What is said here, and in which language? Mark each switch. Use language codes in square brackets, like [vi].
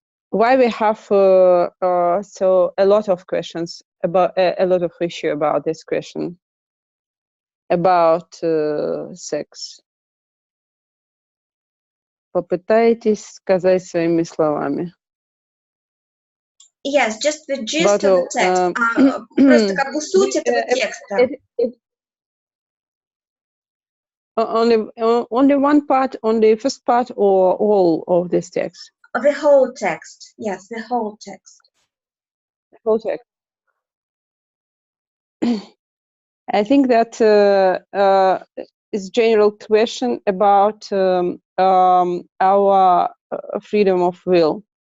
[en] Why we have so a lot of questions about a lot of issue about this question about sex. [ru] Попытайтесь сказать своими словами. [en] Yes, just the gist of the text. [ru] Просто как бы суть этого текста. [en] Only one part, only first part, or all of this text? The whole text. Yes, the whole text. The whole text. I think that is general question about our freedom of will.